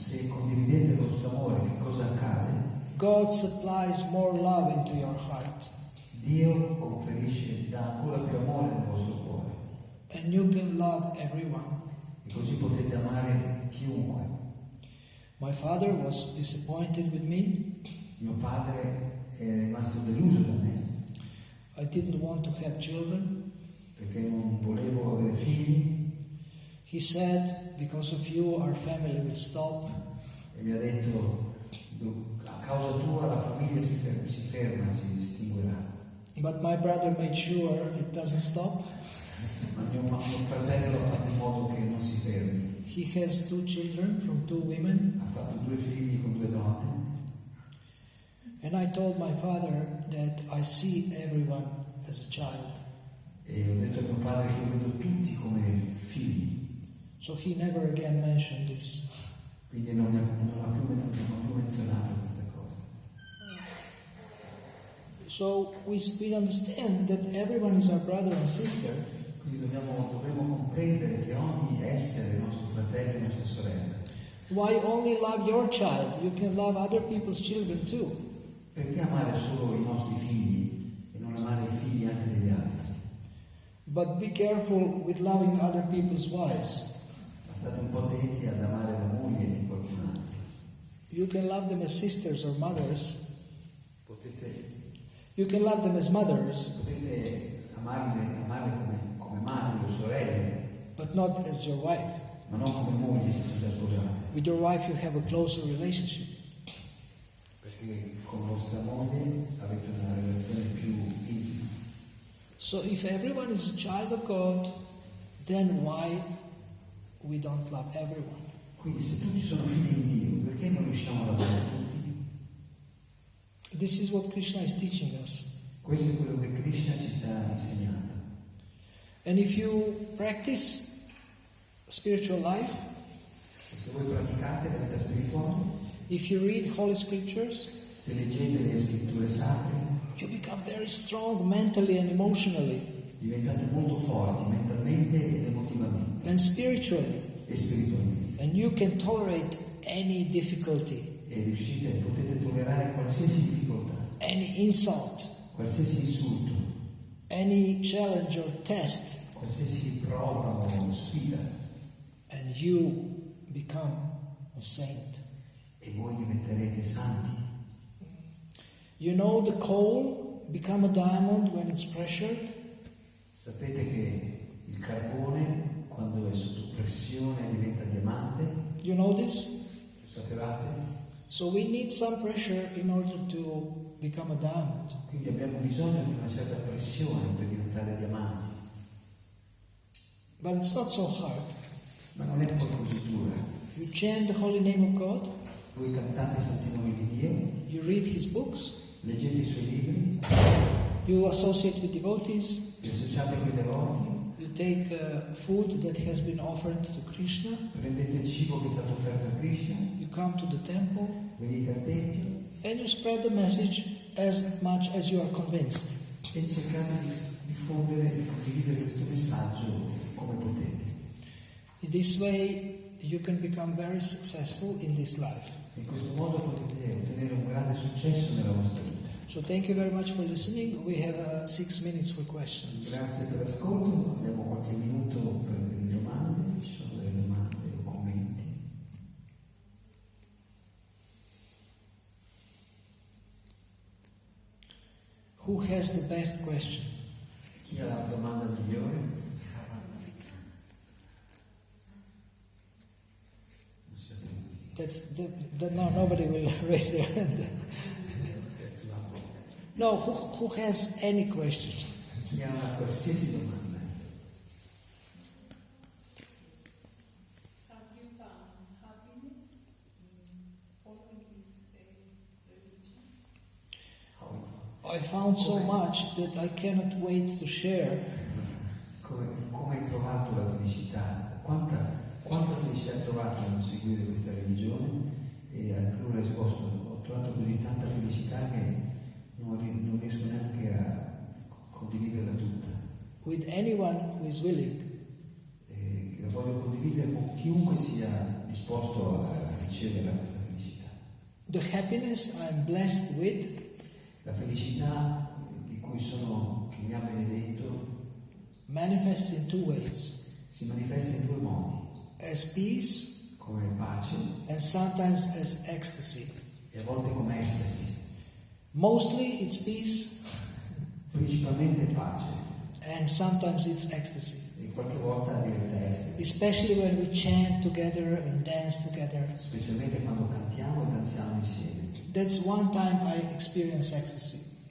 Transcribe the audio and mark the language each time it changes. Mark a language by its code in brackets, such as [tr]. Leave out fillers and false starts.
[it] Ma se condividete il vostro amore, che cosa accade? [en] God supplies more love into your heart, [it] Dio conferisce, dà ancora più amore nel vostro cuore, [en] and you can love everyone. [it] e così potete amare chiunque. [en] My father was disappointed with me. [it] Mio padre è rimasto deluso da me, [en] I didn't want to have children. [it] perché non volevo avere figli, [en] He said, because of you, our family will stop. [it] e mi ha detto a causa tua la famiglia si ferma, si estinguerà. [en] But my brother made sure it doesn't stop. [it] Ma mio fratello ha fatto in modo che non si fermi. [en] He has 2 children from 2 women. [it] Ha fatto 2 figli con 2 donne, [en] And I told my father that I see everyone as a child. [it] e ho detto a mio padre che io vedo tutti come figli, [en] So he never again mentioned this. [it] quindi non ha più menzionato questa cosa. [en] So we understand that everyone is our brother and sister, [it] Quindi dovremmo comprendere che ogni essere è nostro fratello e nostra sorella. [en] why only love your child? You can love other people's children too. [it] Perché amare solo i nostri figli e non amare i figli anche degli altri? [en] But be careful with loving other people's wives. [it] Ma state un po' attenti ad amare la moglie di qualcun altro. [en] You can love them as sisters or mothers. [it] Potete [en] You can love them as mothers, [it] amarle come madri o sorelle, [en] but not as your wife. [it] ma non come mogli se sono già sposate. [en] With your wife you have a closer relationship. [it] Perché con vostra moglie avete una relazione più intima. [en] So if everyone is a child of God, then why we don't love everyone? [it] Quindi se tutti sono figli di Dio, perché non riusciamo ad amare tutti? [en] This is what Krishna is teaching us. [it] Questo è quello che Krishna ci sta insegnando. [en] And if you practice spiritual life, [it] E se voi praticate la vita spirituale, [en] if you read Holy Scriptures, [it] se leggete le scritture sacre, [en] you become very strong mentally and emotionally [it] diventate molto forti mentalmente ed emotivamente [en] and spiritually, [it] e spiritualmente. [en] and you can tolerate any difficulty, [it] E potete tollerare qualsiasi difficoltà, [en] any insult, [it] qualsiasi insulto, [en] any challenge or test, [it] qualsiasi prova o sfida, [en] and you become a saint. [it] e voi diventerete santi. [en] You know the coal become a diamond when it's pressured? [it] Sapete che il carbone, quando è sotto pressione, diventa diamante? [en] You know this? [it] Lo sapevate? [en] So we need some pressure in order to become a diamond. [it] Quindi abbiamo bisogno di una certa pressione per diventare diamanti. [en] But it's not so hard. [it] Ma non è poi così dura. [en] You chant the holy name of God, [it] Voi cantate i santi nomi di Dio, [en] you read his books, [it] leggete i suoi libri, [en] you associate with devotees, [it] vi associate con i devoti, [en] you take food that has been offered to Krishna, [it] prendete il cibo che è stato offerto a Krishna, [en] you come to the temple, [it] venite al tempio [en] and you spread the message as much as you are convinced. [it] e cercate di diffondere e condividere questo messaggio come potete. [en] In this way, you can become very successful in this life. [it] In questo modo potete ottenere un grande successo nella vostra vita. [en] So thank you very much for listening. We have 6 minutes for questions. [it] Grazie per l'ascolto, abbiamo qualche minuto per le domande, se ci sono delle domande o commenti. [en] Who has the best question? [it] Chi ha la domanda migliore? Non siete voi. [en] No, nobody will raise their hand. No, who has any question? [it] Chi ha una qualsiasi domanda? [en] Have you found happiness in following this religion? I found so much that I cannot wait to share. [it] Come hai trovato la felicità? Quanta felicità hai trovato nel seguire questa religione? E alcuni ha risposto: ho trovato così tanta felicità che non riesco neanche a condividerla tutta. [en] With anyone who is willing. [it] Che la voglio condividere con chiunque sia disposto a ricevere questa felicità. [en] The happiness I'm blessed with [it] La felicità di cui che mi ha benedetto [en] manifests in 2 ways. [it] si manifesta in 2 modi, [en] As peace [it] come pace [en] and sometimes as ecstasy. [it] e a volte come estasi. [en] Mostly it's peace [it] Principalmente pace [en] and sometimes it's ecstasy. [it] e qualche volta diventa estasi, [en] Especially when we chant together and dance together. [it] specialmente quando cantiamo e danziamo insieme. [en] That's one time I experience ecstasy.